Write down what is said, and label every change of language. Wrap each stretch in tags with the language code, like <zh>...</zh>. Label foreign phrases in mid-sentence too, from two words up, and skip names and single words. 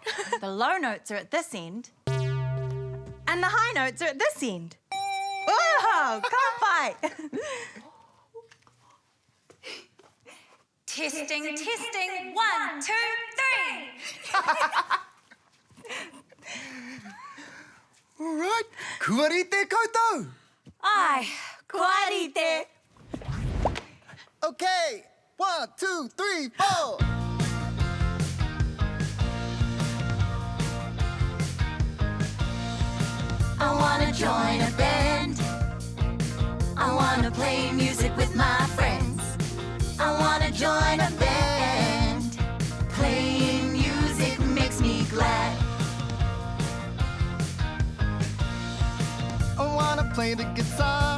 <en>The low notes are at this end, and the high notes are at this end. Oh, can't fight. Testing, testing. 1, 2, 3. All right.</en> <mi>Kua rite koutou. Ai, kuarite.</mi> <en>Okay. 1, 2, 3, 4. I wanna join a band. I wanna play music with my friends. I wanna join a band. Playing music makes me glad. I wanna play the guitar.</en>